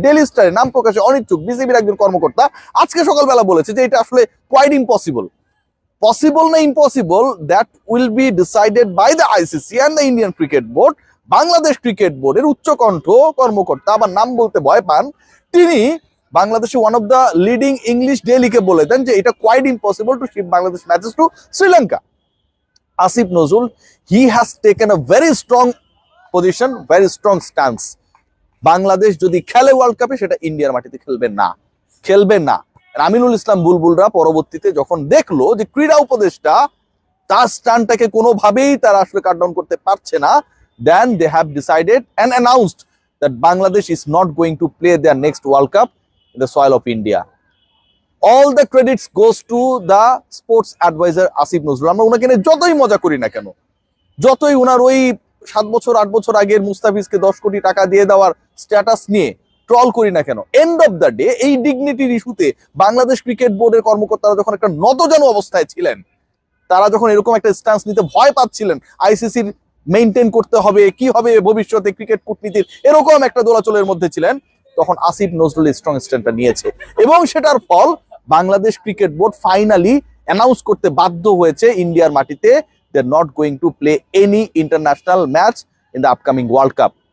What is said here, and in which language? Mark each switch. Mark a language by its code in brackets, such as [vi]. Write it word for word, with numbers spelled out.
[bn] Daily স্টারের নাম প্রকাশে অনিচ্ছুক বিসিবির একজন কর্মকর্তা আজকে সকালবেলা বলেছে যে এটা আসলে [en] quite impossible, [bn] পসিবল না impossible, [en] That will be decided by the ICC and the Indian cricket board. [bn] Bangladesh cricket বোর্ডের উচ্চকণ্ঠ কর্মকর্তা, আবার নাম বলতে ভয় পান, তিনি বাংলাদেশে one of the leading English ডেইলিকে বলে দেন যে এটা [en] Quite impossible to shift Bangladesh matches to Sri Lanka. Asif Nazrul, he has taken a very strong position, very strong stance. [bn] Bangladesh যদি খেলে ওয়ার্ল্ড কাপে সেটা ইন্ডিয়ার মাটিতে খেলবে না, খেলবে না। আমিনুল ইসলাম বুলবুলরা পরবর্তীতে যখন দেখলো যে ক্রীড়া উপদেষ্টা তার স্টানটাকে কোনোভাবেই তারা আসলে কাট ডাউন করতে পারছে না, [en] Then they have decided and announced that Bangladesh is not going to play their next world cup in the soil of India. All the credits goes to the sports advisor Asif Nazrul. [bn] আমরা ওনাকে নিয়ে যতই মজা করি না কেন, যতই ওনার ওই সাত বছর আট বছর আগের মুস্তাফিজকে দশ কোটি টাকা দিয়ে দেওয়ার স্ট্যাটাস নিয়ে ট্রল করি না কেন, [en] end of the day [bn] এই ডিগনিটির ইস্যুতে বাংলাদেশ ক্রিকেট বোর্ডের কর্মকর্তারা যখন একটা নতজানু অবস্থায় ছিলেন, তারা যখন এরকম একটা স্ট্যান্স নিতে ভয় পাচ্ছিলেন, আইসিসির মেনটেন করতে হবে, কি হবে ভবিষ্যতে ক্রিকেট কূটনীতির, এরকম একটা দোলাচলের মধ্যে ছিলেন, তখন আসিফ নজরুল স্ট্রং স্ট্যান্ডটা নিয়েছে এবং সেটার ফল Bangladesh cricket board finally announce করতে বাধ্য হয়েছে ইন্ডিয়ার মাটিতে [en] They are not going to play any international match in the upcoming world cup.